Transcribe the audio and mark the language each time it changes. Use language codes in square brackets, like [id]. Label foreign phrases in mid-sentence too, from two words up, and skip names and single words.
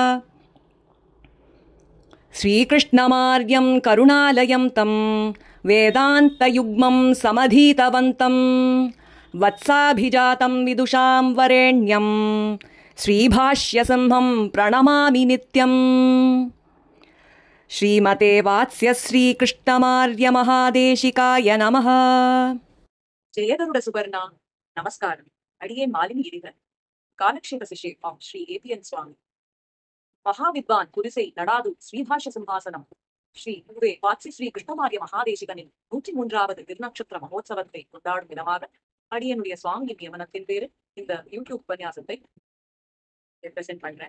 [sa] श्रीकृष्णमार्यम् करुणालयम् तम् वेदान्तयुग्मम् समधीतवन्तम् वत्साभिजातम् विदुषाम् वरेण्यम् श्रीभाष्यसिंहम् प्रणमामि नित्यम्। श्रीमते वात्स्य श्रीकृष्णमार्यमहादेशिकाय नमः। [ta] ஜெயகருட சுபர்ணா நமஸ்காரம். அடியேன் மாலினி இடிகன், காலக்ஷேப சிஷ்யே ஆம் ஸ்ரீ ஏபிஎன் சுவாமி. மகாவித்வான் புரிசை நடாது ஸ்ரீபாஷ்ய சிம்ஹாசனம் ஸ்ரீ குருவே வாட்சி ஸ்ரீ கிருஷ்ணமாரிய மகாதேசிகனின் 103வது திருநட்சத்திர மகோத்சவத்தை கொண்டாடும் விதமாக அடியனுடைய சுவாமி நியமனத்தின் பேரு இந்த யூடியூப் உபன்யாசத்தை ரெப்ரசென்ட் பண்றேன்.